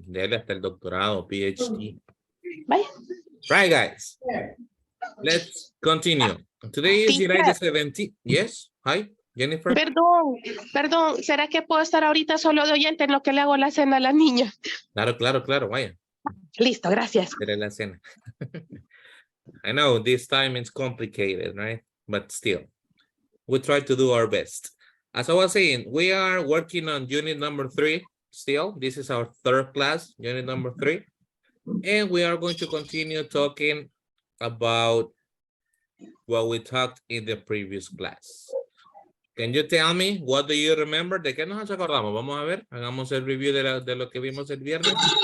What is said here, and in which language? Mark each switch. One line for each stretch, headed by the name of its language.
Spanish: Dele hasta el doctorado, PhD. Vaya.
English: Right, guys. Let's continue. Today is July the 17th. Yes. Hi, Jennifer.
Spanish: Perdón, ¿será que puedo estar ahorita solo de oyente en lo que le hago la cena a la niña? Claro. Vaya. Listo, gracias. Dele la cena.
English: I know this time is complicated, right? But still, we try to do our best. As I was saying, we are working on unit number 3 still. This is our third class, unit number 3. And we are going to continue talking about what we talked in the previous class. Can you tell me, what do you remember?
Spanish: ¿De qué nos acordamos? Vamos a ver, hagamos el review de lo que vimos el viernes.